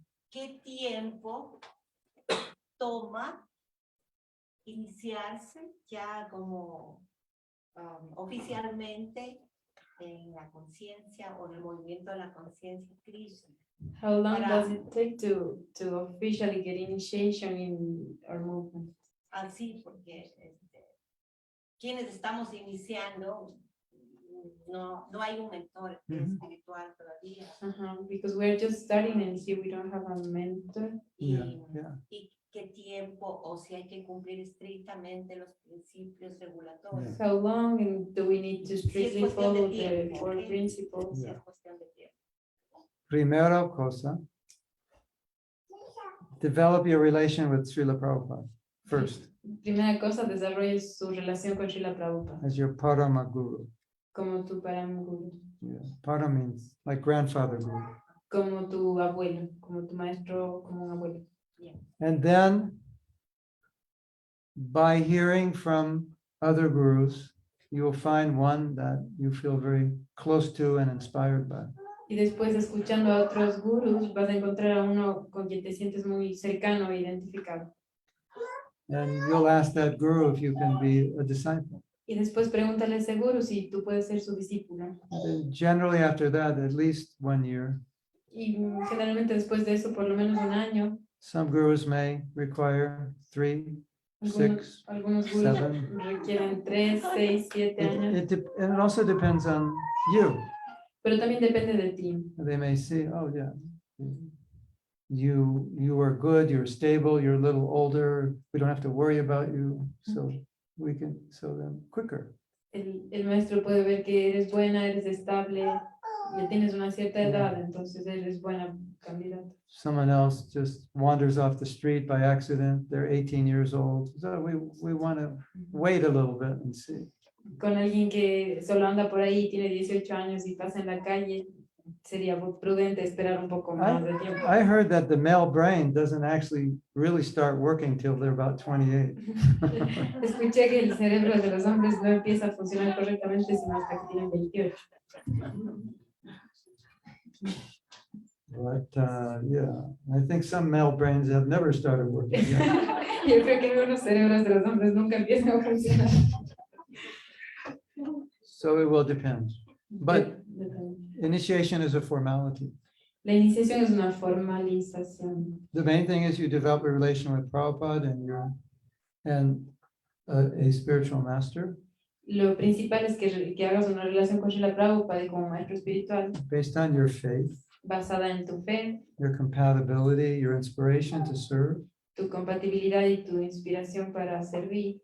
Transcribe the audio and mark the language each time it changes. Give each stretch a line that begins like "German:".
Spanish: ¿Qué tiempo toma iniciarse ya como oficialmente en la conciencia o en el movimiento de la conciencia Krishna?
English: How long
Spanish: Para-
English: does it take to officially get initiation in our movement?
Spanish: Así, porque quienes estamos iniciando, no hay un mentor espiritual todavía.
English: Because we're just starting and here we don't have a mentor. Yeah, yeah.
Spanish: Y qué tiempo, o si hay que cumplir estrictamente los principios regulatorios.
English: How long and do we need to strictly
Spanish: cuestión de
English: follow the
Spanish: tiempo,
English: four ¿ok? principles?
Spanish: Si es cuestión de tiempo. Primera cosa,
English: develop your relation with Srila Prabhupada first
Spanish: Primera cosa, desarrolle su relación con Srila Prabhupada
English: as your Parama Guru.
Spanish: como tu Param Guru,
English: Yeah. Para means like grandfather guru.
Spanish: como tu abuelo, como tu maestro, como un abuelo.
English: And then by hearing from other gurus, you will find one that you feel very close to and inspired by.
Spanish: Y después, escuchando a otros gurus, vas a encontrar a uno con quien te sientes muy cercano e identificado.
English: And you'll ask that guru if you can be a disciple.
Spanish: Y después pregúntale a ese guru si tú puedes ser su discípulo.
English: And then generally after that, at least 1 year.
Spanish: Y generalmente después de eso, por lo menos un año,
English: Some gurus may require 3, 6.
Spanish: algunos gurus
English: 7.
Spanish: requieren 3, 6, 7 años.
English: And it also depends on you.
Spanish: Pero también depende de ti.
English: They may see, oh yeah, you are good, you're stable, you're a little older, we don't have to worry about you, so we can, so then quicker.
Spanish: El maestro puede ver que eres buena, eres estable, ya tienes una cierta edad, entonces eres buena candidata.
English: Someone else just wanders off the street by accident, they're 18 years old, so we want to wait a little bit and see.
Spanish: Con alguien que solo anda por ahí, tiene 18 años y pasa en la calle, sería prudente esperar un poco más de tiempo.
English: I heard that the male brain doesn't actually really start working till they're about 28.
Spanish: Escuché que el cerebro de los hombres no empieza a funcionar correctamente sino hasta que tienen 28.
English: But yeah, I think some male brains have never started working yet.
Spanish: Yo creo que algunos cerebros de los hombres nunca empiezan a funcionar.
English: So it will depend. But initiation is a formality.
Spanish: La iniciación es una formalización.
English: The main thing is you develop a relation with Prabhupada and a spiritual master
Spanish: Lo principal es que hagas una relación con Srila Prabhupada y como maestro espiritual
English: based on your faith,
Spanish: basada en tu fe,
English: your compatibility, your inspiration to serve.
Spanish: tu compatibilidad y tu inspiración para servir.